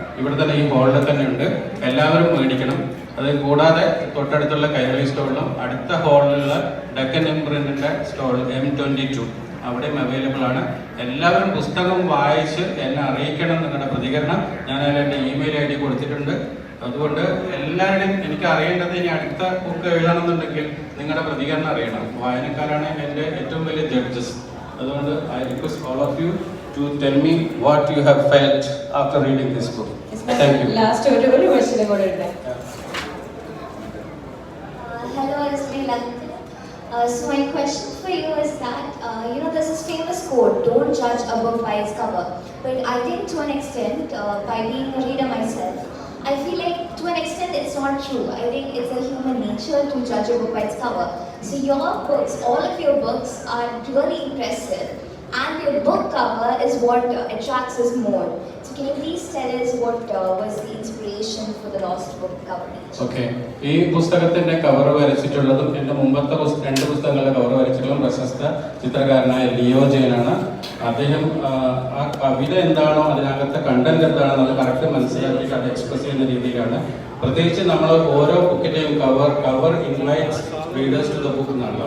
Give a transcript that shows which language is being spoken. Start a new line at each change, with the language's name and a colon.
Malayalam: ഇവിടെ തന്നെ ഈ ഹോളിൽ തന്നെ ഉണ്ട്. എല്ലാവരും മേടിക്കണം. അത് കൂടാതെ തൊട്ടടുത്തുള്ള കൈരളി സ്റ്റോളിലും അടുത്ത ഹോളിലുള്ള ഡക്കൻ ഇംപ്രിന്റിന്റെ സ്റ്റോൾ M22 അവിടെയും അവൈലബിൾ ആണ്. എല്ലാവരും പുസ്തകം വായിച്ച് എന്നെ അറിയിക്കണം നിങ്ങളുടെ പ്രതികരണം. ഞാൻ അതിൻ്റെ ഇമെയിൽ ID കൊടുത്തിട്ടുണ്ട്. അതുകൊണ്ട് എല്ലാവരുടെയും എനിക്ക് അറിയേണ്ടത്, ഇനി അടുത്ത ബുക്ക് എഴുതണമെന്നുണ്ടെങ്കിൽ നിങ്ങളുടെ പ്രതികരണം അറിയണം. വായനക്കാരാണ് എൻ്റെ ഏറ്റവും വലിയ ജഡ്ജസ്. അതുകൊണ്ട്
English: I request all of you to tell me what you have felt after reading this book. Thank you.
Malayalam: Last ഒരു question കൂടെ ഉണ്ട്.
English: Hello, Ismail. So my question for you is that there's this famous quote, "Don't judge a book by its cover." But I think to an extent, by being a reader myself, I feel like to an extent it's not true. I think it's a human nature to judge a book by its cover. So your books, all of your books are really impressive. And your book cover is what attracts us more. So can you please tell us what was the inspiration for the Lost Book cover? Okay.
Malayalam: ഈ പുസ്തകത്തിന്റെ cover വരച്ചിട്ടുള്ളതും എൻ്റെ മുമ്പത്തെ 2 പുസ്തകങ്ങളുടെ cover വരച്ചിട്ടുള്ളതും പ്രശസ്ത ചിത്രകാരനായ Leo ജെയിനാണ്. അദ്ദേഹം ആ കവിത എന്താണോ അതിനകത്തെ കണ്ടന്റ് എന്താണോ അത് കറക്റ്റ് മനസ്സിലാക്കിയിട്ട് അത് എക്സ്പ്രസ് ചെയ്യുന്ന രീതിയിലാണ്. പ്രത്യേകിച്ച് നമ്മൾ ഓരോ ബുക്കിന്റെയും cover
English: invites readers to the book
Malayalam: എന്നാണല്ലോ.